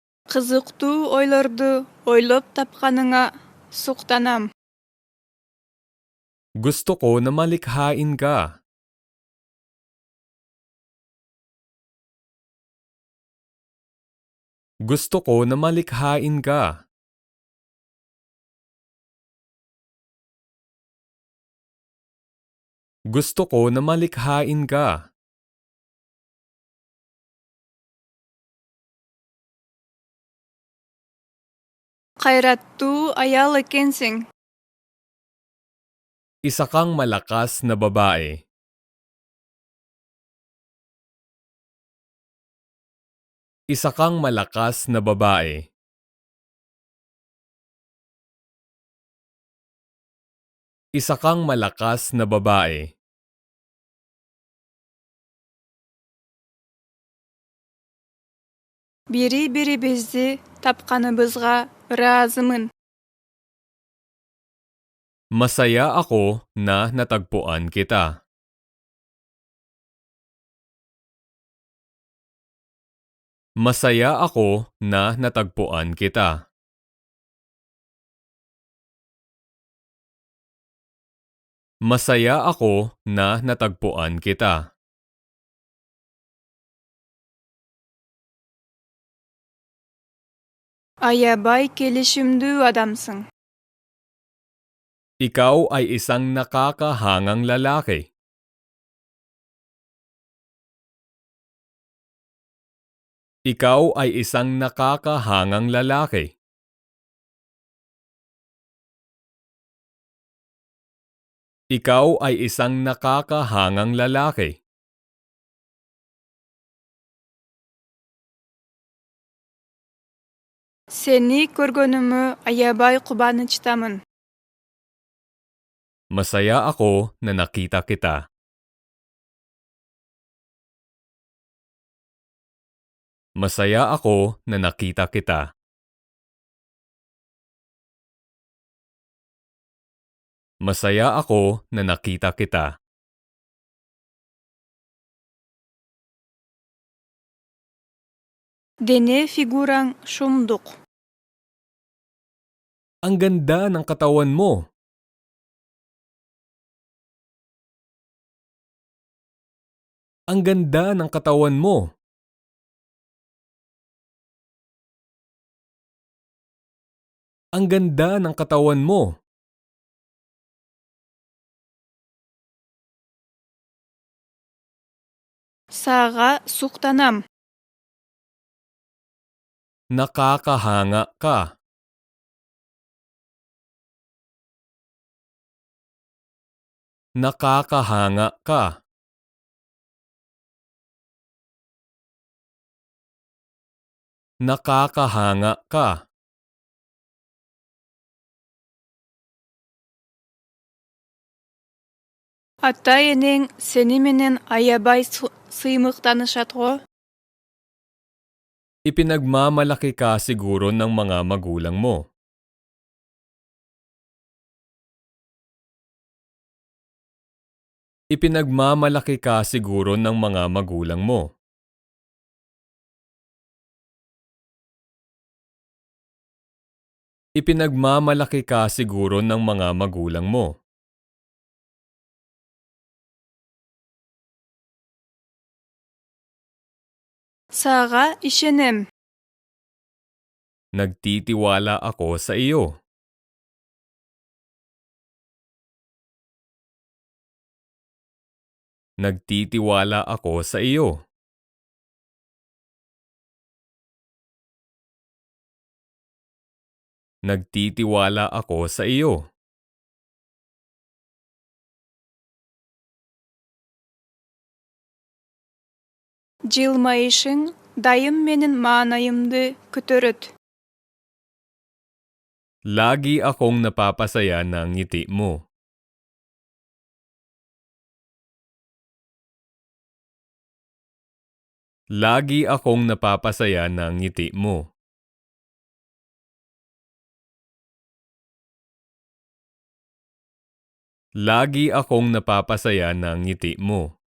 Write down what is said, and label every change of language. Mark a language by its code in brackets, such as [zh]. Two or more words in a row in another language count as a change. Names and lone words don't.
[ky] Кызыктуу ойлорду ойлоп тапканыңа суктанам. [tl] Gusto ko na malikhain ka. Gusto ko na malikhain ka. Gusto ko na malikhain ka. [ky] Кайраттуу аял экенсиң. [tl] Isa kang malakas na babae. Isa kang malakas na babae. Isa kang malakas na babae. [ky] Бири-бирибизди тапканыбызга ыраазымын. [tl] Masaya ako na natagpuan kita. Masaya ako na natagpuan kita. Masaya ako na natagpuan kita. [ky] Аябай келишимдүү адамсың. [tl] Ikaw ay isang nakakahangang lalaki. Ikaw ay isang nakakahangang lalaki. Ikaw ay isang nakakahangang lalaki. [ky] Сени көргөнүмө аябай кубанычтамын. [tl] Masaya ako na nakita kita. Masaya ako na nakita kita. Masaya ako na nakita kita. [ky] Дене фигураң шумдук. [tl] Ang ganda ng katawan mo. Ang ganda ng katawan mo. Ang ganda ng katawan mo. [ky] Сага суктанам. [tl] Nakakahanga ka. Nakakahanga ka. Nakakahanga ka. [ky] Ата-энең сени менен аябай сыймыктанышат го. [tl] Ipinagmamalaki ka siguro ng mga magulang mo. Ipinagmamalaki ka siguro ng mga magulang mo. Ipinagmamalaki ka siguro ng mga magulang mo. [ky] Сага ишенем. [tl] Nagtitiwala ako sa iyo. Nagtitiwala ako sa iyo. Nagtitiwala ako sa iyo. [ky] Жылмайышың дайым менин маанайымды көтөрөт. [tl] Lagi akong napapasaya ng ngiti mo. Lagi akong napapasaya ng ngiti mo. Lagi akong napapasaya ng ngiti mo.